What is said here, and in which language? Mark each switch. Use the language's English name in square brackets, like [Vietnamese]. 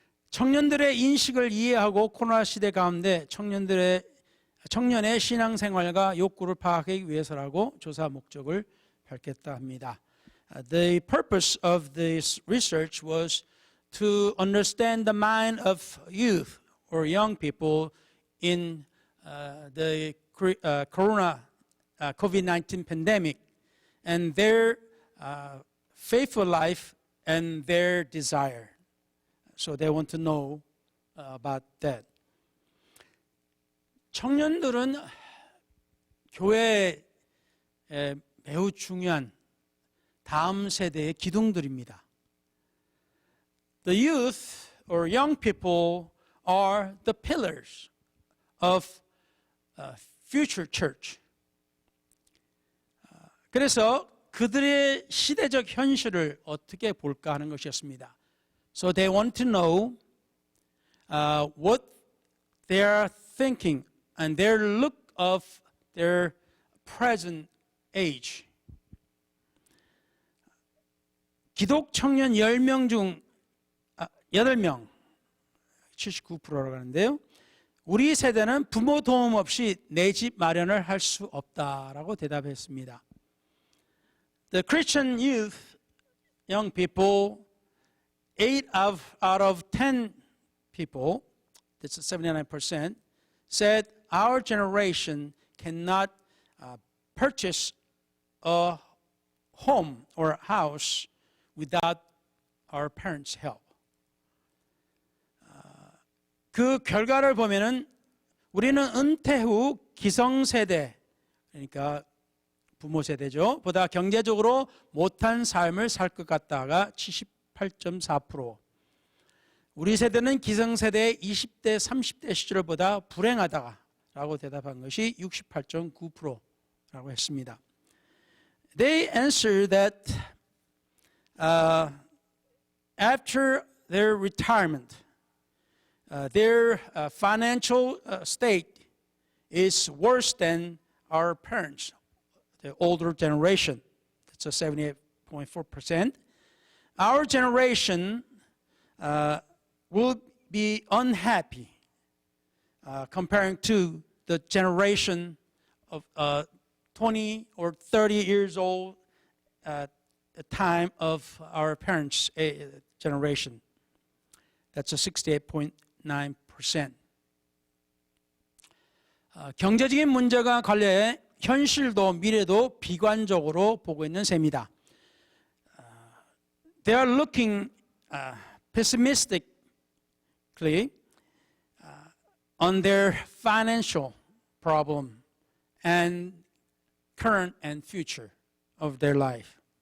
[Korean] 청년들의 인식을 이해하고 코로나 시대 가운데 청년의 신앙생활과 욕구를 파악하기 위해서라고 조사 목적을 밝혔다 합니다. [English] The purpose of this research was to understand the mind of youth or young people in the corona COVID-19 pandemic and their faithful life and their desire. So they want to know about that. [Korean] 청년들은 교회에 매우 중요한 다음 세대의 기둥들입니다. [English] The youth or young people are the pillars of future church. [Korean] 그래서 그들의 시대적 현실을 어떻게 볼까 하는 것이었습니다. [English] So they want to know what they are thinking and their look of their present age. [Korean] 기독 청년 10명 중 8명, 79%라고 하는데요. 우리 세대는 부모 도움 없이 내 집 마련을 할 수 없다라고 대답했습니다. [English] The Christian youth, young people, 8 out of 10 people, that's 79%, said our generation cannot purchase a home or a house without our parents' help. [Korean] 그 결과를 보면은 우리는 은퇴 후 기성세대, 그러니까 부모 세대죠, 보다 경제적으로 못한 삶을 살 것 같다가 78.4%, 우리 세대는 기성세대의 20대, 30대 시절보다 불행하다라고 대답한 것이 68.9%라고 했습니다. [English] They answer that after their retirement, their financial state is worse than our parents, the older generation. That's a 78.4%. Our generation will be unhappy comparing to the generation of 20 or 30 years old at the time of our parents' generation. That's a 68.9%. [Korean] 경제적인 문제가 관련해 현실도 미래도 비관적으로 보고 있는 셈이다. [English] They are looking pessimistically on their financial problem and current and future of their life.